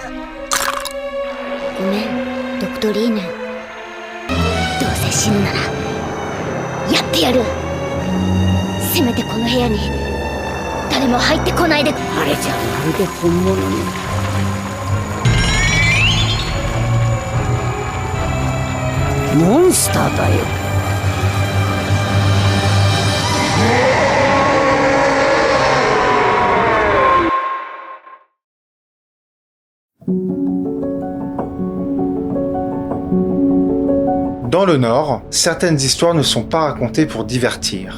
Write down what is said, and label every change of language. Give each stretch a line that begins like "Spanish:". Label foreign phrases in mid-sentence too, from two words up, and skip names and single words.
Japanese: ごめん、ドクトリーヌ。どうせ死ぬならやってやる。せめてこの部屋に誰も入ってこないで。あれじゃまるで本物に。モンスターだよ。
French: Dans le Nord, certaines histoires ne sont pas racontées pour divertir.